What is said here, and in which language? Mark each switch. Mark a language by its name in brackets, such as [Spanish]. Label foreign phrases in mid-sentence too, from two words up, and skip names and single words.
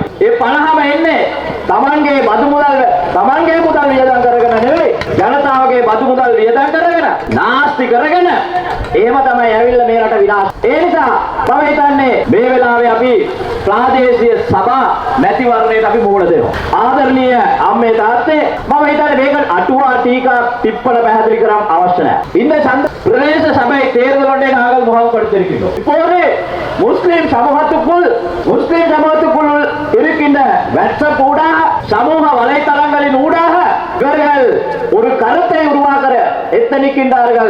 [Sinhala] ඒ 50ම එන්නේ තමන්ගේ බදු මුදල් වියදම් කරගෙන නෙවෙයි, ජනතාවගේ බදු මුදල් වියදම් කරගෙන, නාස්ති කරගෙන එහෙම තමයි ඇවිල්ලා මේ රට විනාශ. ඒ නිසා මම හිතන්නේ මේ වෙලාවේ අපි ප්‍රාදේශීය සභා මැතිවරණයට අපි මුහුණ දෙනවා. ආදරණීය අම්මේ තාත්තේ මම හිතන්නේ මේක අටුවා ටීකා තිප්පල පැහැදිලி කරන්න අවශ්‍ය නැහැ. [Tamil] இந்த பிரதேச சபை தேர்தலுடைய நாங்கள் முகாம்படுத்தியிருக்கிறோம். இப்போது முஸ்லிம் சமூகத்துக்குள் இருக்கின்ற வாட்ஸ்அப் ஊடாக சமூக வலைத்தளங்களின் ஊடாக இவர்கள் ஒரு கருத்தை உருவாக்குற எத்தனிக்கின்றார்கள்.